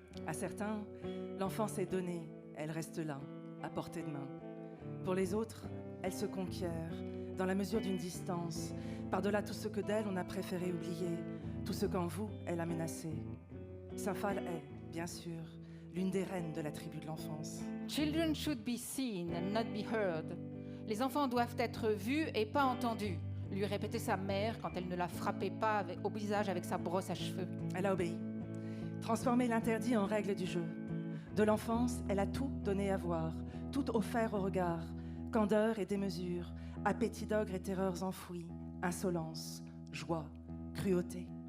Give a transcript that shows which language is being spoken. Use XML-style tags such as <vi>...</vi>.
<fr>À certains, l'enfance est donnée, elle reste là, à portée de main. Pour les autres, elle se conquiert, dans la mesure d'une distance, par-delà tout ce que d'elle on a préféré oublier, tout ce qu'en vous, elle a menacé. Saint-Phal est, bien sûr, l'une des reines de la tribu de l'enfance.</fr> <en>Children should be seen and not be heard.</en> <fr>Les enfants doivent être vus et pas entendus, lui répétait sa mère quand elle ne la frappait pas au visage avec sa brosse à cheveux. Elle a obéi. Transformé l'interdit en règle du jeu. De l'enfance, elle a tout donné à voir, tout offert au regard, candeur et démesure, appétit d'ogre et terreurs enfouies, insolence, joie, cruauté.</fr>